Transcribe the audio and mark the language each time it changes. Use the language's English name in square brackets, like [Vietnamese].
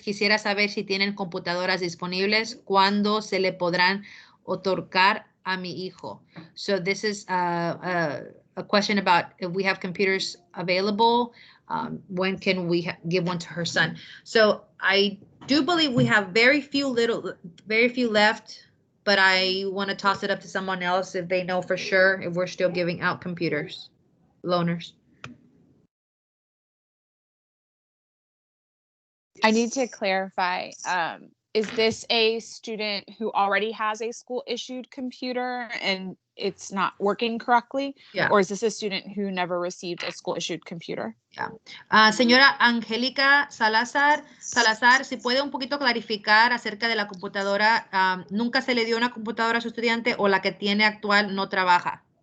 [Spanish] Quisiera saber si tienen computadoras disponibles, cuándo se le podrán otorgar a mi hijo. [English] So this is a question about if we have computers available, when can we give one to her son? So I do believe we have very few left, but I want to toss it up to someone else if they know for sure if we're still giving out computers, loaners. I need to clarify, is this a student who already has a school issued computer and it's not working correctly? Yeah. Or is this a student who never received a school issued computer? Yeah. [Spanish] Señora Angélica Salazar, si puede un poquito clarificar acerca de la computadora, ¿nunca se le dio una computadora a su estudiante o la que tiene actual no trabaja?